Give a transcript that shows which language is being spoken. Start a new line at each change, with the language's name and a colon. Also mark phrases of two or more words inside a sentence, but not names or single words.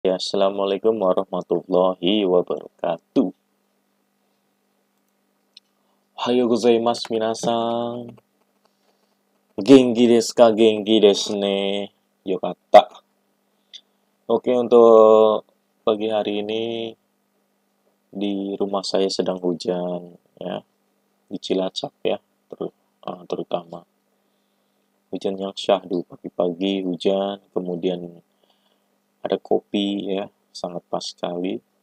Arabic: Ya, السلام عليكم ورحمة الله وبركاته.
Japanese: おはようございますみなさん. 元気ですか？元気ですね. よかった.
Indonesian: Oke, untuk pagi hari ini di rumah saya sedang hujan ya, di Cilacap ya, terutama. Hujan yang syahdu pagi-pagi hujan, kemudian ada kopi ya, sangat pas sekali.